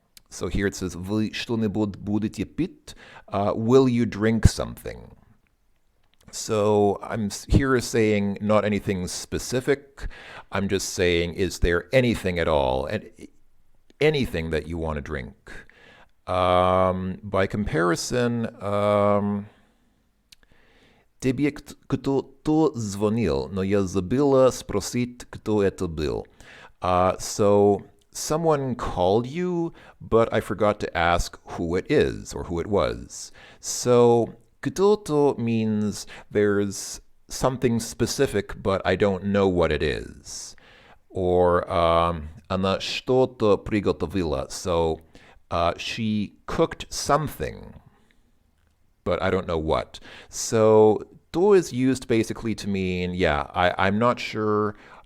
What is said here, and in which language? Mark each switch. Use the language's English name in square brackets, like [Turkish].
[English] So here it says, [Russian] Вы что-нибудь будете пить? [English] Will you drink something? So I'm here saying not anything specific. I'm just saying, is there anything at all? And anything that you want to drink. By comparison, [Russian] тебе кто-то звонил, но я забыла спросить, кто это был. [English] So someone called you, but I forgot to ask who it is or who it was. So кто-то means there's something specific, but I don't know what it is. [Russian] Or она что-то приготовила. [English] So she cooked something, but I don't know what. So to is used basically to mean, yeah, I'm not sure.